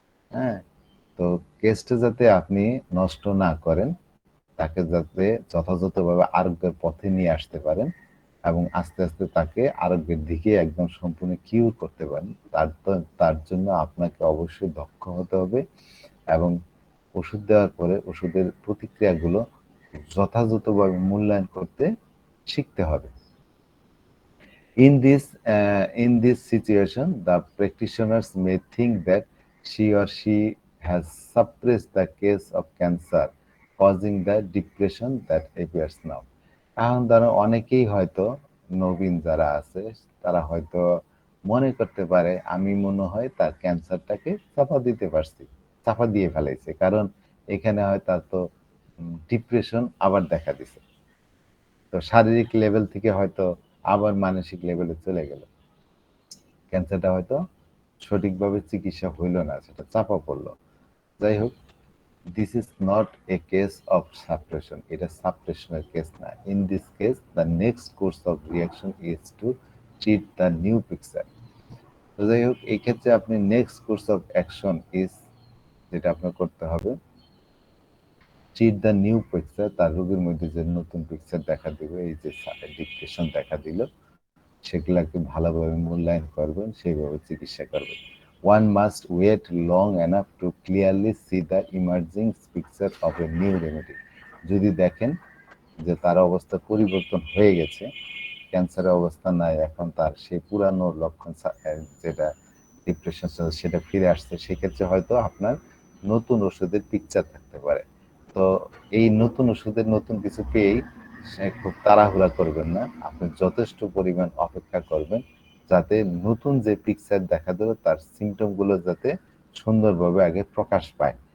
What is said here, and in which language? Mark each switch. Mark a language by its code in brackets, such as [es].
[bn] হ্যাঁ, তো কেসটা যাতে আপনি নষ্ট না করেন, তাকে যাতে যথাযথভাবে আরোগ্যের পথে নিয়ে আসতে পারেন এবং আস্তে আস্তে তাকে আরোগ্যের দিকে একদম সম্পূর্ণ কিউর করতে পারেন, তার জন্য আপনাকে অবশ্যই দক্ষ হতে হবে এবং ওষুধ দেওয়ার পরে ওষুধের প্রতিক্রিয়াগুলো যথাযথভাবে মূল্যায়ন করতে শিখতে হবে। [en] In this situation, the practitioners may think that she or she has suppressed the case of cancer, causing the depression that appears now. [bn] এখন ধরো অনেকেই হয়তো নবীন যারা আছে তারা হয়তো মনে করতে পারে আমি মনে হয় তার ক্যান্সারটাকে চাপা দিয়ে ফেলাইছে, কারণ এখানে হয় তার তো ডিপ্রেশন আবার দেখা দিছে, তো শারীরিক লেভেল থেকে হয়তো আবার মানসিক লেভেলে চলে গেল, ক্যান্সারটা হয়তো সঠিকভাবে চিকিৎসা হইল না, সেটা চাপা পড়লো। যাই হোক, [en] this is not a case of suppression, [bn] এটা সাপ্রেশনের কেস না। [en] In this case the next course of reaction is to treat the new picture. [bn] তো যাই হোক, এই ক্ষেত্রে আপনি [en] next course of action is, [bn] যেটা আপনার করতে হবে, [en] treat the new picture, [bn] তার রোগীর মধ্যে যে নতুন পিকচার দেখা দিবে, এই যে ডিপ্রেশন দেখা দিল, সেগুলাকে ভালোভাবে মূল্যায়ন করবেন, সেইভাবে চিকিৎসা করবেন। [en] One must wait long enough to clearly see the emerging picture of a new remedy. [bn] যদি দেখেন যে তার অবস্থা পরিবর্তন হয়ে গেছে, ক্যান্সারের অবস্থা নাই, এখন তার সেই পুরানো লক্ষণ যেটা ডিপ্রেশন সেটা ফিরে আসছে, সেক্ষেত্রে হয়তো আপনার নতুন ওষুধের পিকচার থাকতে পারে। তো এই নতুন ওষুধের নতুন কিছু পেয়েই সে খুব তাড়াহুড়া করবেন না, আপনি যথেষ্ট পরিমাণ অপেক্ষা করবেন যাতে নতুন যে পিকচার দেখা দেবে তার সিমটম গুলো যাতে সুন্দরভাবে আগে প্রকাশ পায়।